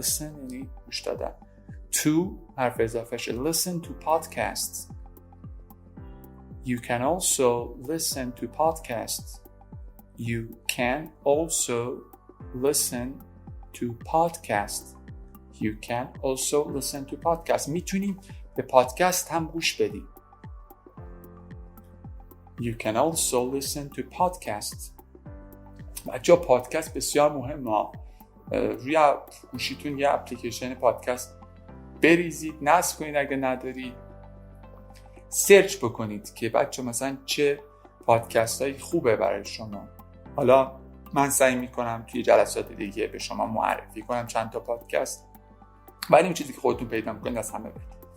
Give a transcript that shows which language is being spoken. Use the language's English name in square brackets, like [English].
[Persian] listen یعنی گوش دادن. to حرف اضافه شه. [English] listen to podcasts. You can also listen to podcasts. You can also listen to podcasts. You can also listen to podcasts. [Persian] میتونیم به پادکست هم گوش بدیم. [English] You can also listen to podcasts. [Persian] بچه پادکست بسیار مهمه. روی گوشیتون یه اپلیکیشن پادکست بریزید، نصب کنید اگه ندارید. سرچ بکنید که بچه مثلا چه پادکست هایی خوبه برای شما. حالا من سعی میکنم توی جلسات دیگه به شما معرفی کنم چند تا پادکست، ولی اون چیزی که خودتون پیدا میکنید از همه بهتر.